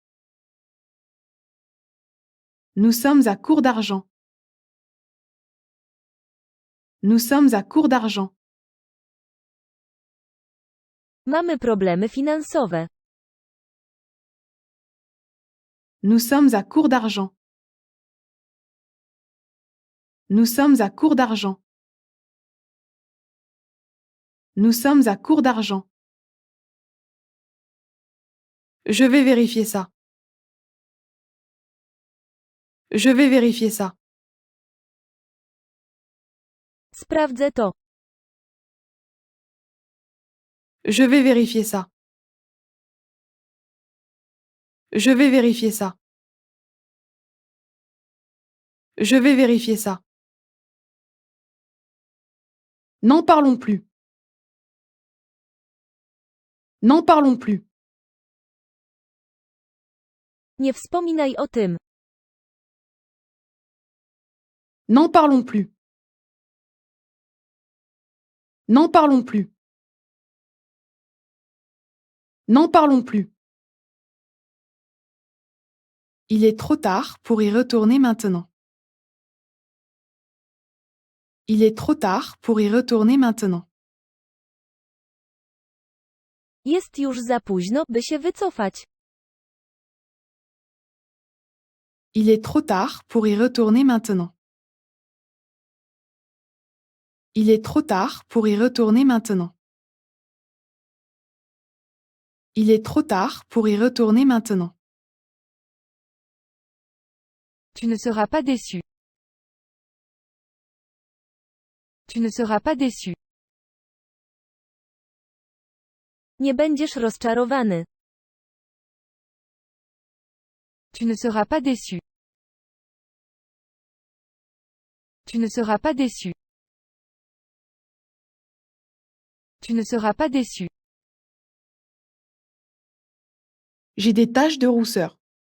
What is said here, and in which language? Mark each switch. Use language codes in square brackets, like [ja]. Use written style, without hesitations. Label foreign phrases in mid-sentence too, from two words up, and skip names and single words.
[fr] Nous sommes à court d'argent. Nous sommes à court d'argent. [pl] Mamy problemy finansowe. [fr] Nous sommes à court d'argent. Nous sommes à court d'argent. Nous sommes à court d'argent. Je vais vérifier ça. Je vais vérifier ça. [pl] Sprawdzę to. [fr] Je vais vérifier ça. Je vais vérifier ça. Je vais vérifier ça. N'en parlons plus. N'en parlons plus. [pl] Nie wspominaj o tym. [fr] N'en parlons plus. N'en parlons plus. N'en parlons plus. Il est trop tard pour y retourner maintenant. Il est trop tard pour y retourner maintenant. [pl] Jest już za późno, by się wycofać. [fr] Il est trop tard pour y retourner maintenant. Il est trop tard pour y retourner maintenant. Il est trop tard pour y retourner maintenant. Tu ne seras pas déçu. Tu ne seras pas déçu. [pl] Nie będziesz rozczarowany. [fr] Tu ne seras pas déçu. Tu ne seras pas déçu. Tu ne seras pas déçu. J'ai des taches de rousseur.